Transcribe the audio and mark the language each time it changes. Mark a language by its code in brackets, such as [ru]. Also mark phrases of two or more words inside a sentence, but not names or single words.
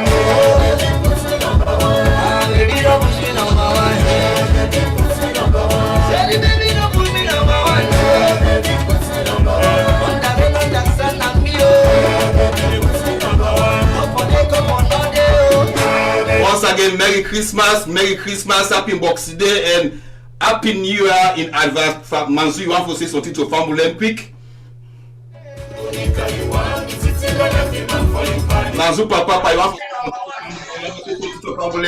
[en] Baby, put me number one. Baby, don't put me number one. Baby, put me number one. Say the baby, don't put me number one. Baby, put me number one. Understand me, oh. Baby, put me number one. Come on, no day, oh. Once again, Merry Christmas, Happy Boxing Day, and Happy New Year in advance. Manzu, you want to say something to Family quick? Manzu, Papa, you want to say something to Family?